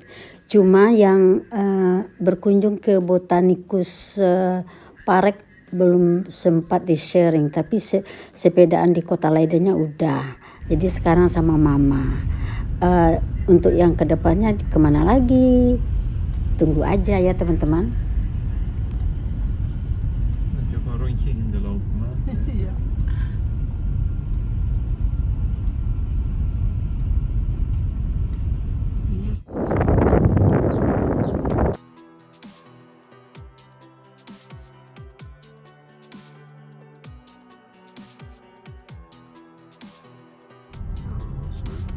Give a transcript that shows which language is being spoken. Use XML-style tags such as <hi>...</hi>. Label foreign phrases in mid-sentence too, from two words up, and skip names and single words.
<id>Cuma yang berkunjung ke Botanikus Park belum sempat di sharing, tapi sepedaan di kota Leidennya udah. Jadi sekarang sama mama. Untuk yang kedepannya kemana lagi? Tunggu aja ya teman-teman.</id> <nl>Heb je ook een rondje in de lopen maken? Ja. Yes. Zeker.</nl>